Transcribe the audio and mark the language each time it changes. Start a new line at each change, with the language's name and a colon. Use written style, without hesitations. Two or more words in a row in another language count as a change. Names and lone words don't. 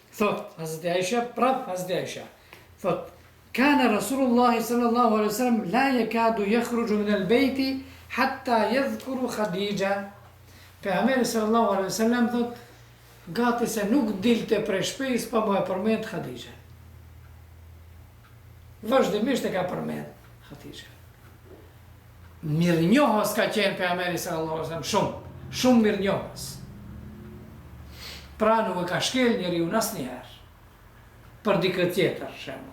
Albanian: Thot, Hazreti Aisha, prap Hazreti Aisha. Thot,
Arabic: كان رسول الله صلى الله عليه وسلم لا يكاد يخرج من البيت حتى يذكر خديجة.
Albanian: Pejgamberi
Arabic: صلى الله عليه وسلم
Albanian: thot, gati se nuk dilte prej shtëpisë pa më përmend Khadija. Vazhdimisht e ka përmend Khadija. Mirënjohës ka qenë pejgamberi
Arabic: صلى الله عليه وسلم,
Albanian: shumë mirënjohës. Pra nuk e ka shkel njeriu asnjëherë për dikë tjetër, shembull.